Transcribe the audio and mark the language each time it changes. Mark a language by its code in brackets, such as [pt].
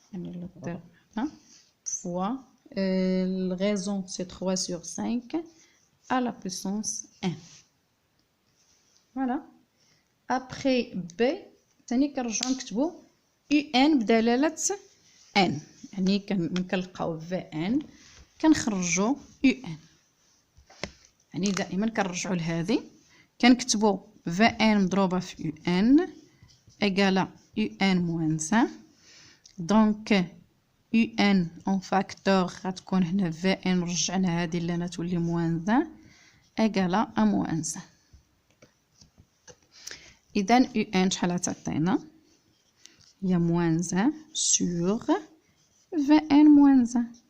[fr] Le terme, hein, fois la raison c'est 3 sur 5 à la puissance 1. Voilà. [ar] Après B تاني كنرجعو نكتبو un بدلالة n. يعني كنلقاو Vn كنخرجو un. يعني دائما كنرجعو لهذه كنكتبو Vn مضروبة في un [fr] égale un moins 1. [ar] دونك un en facteur غتكون هنا Vn رجعنا هذه اللي تولي moins 1 [fr] égale à moins 1. [ar] إذا un شحال غتعطينا؟ هي [fr] moins 1 sur Vn moins 1.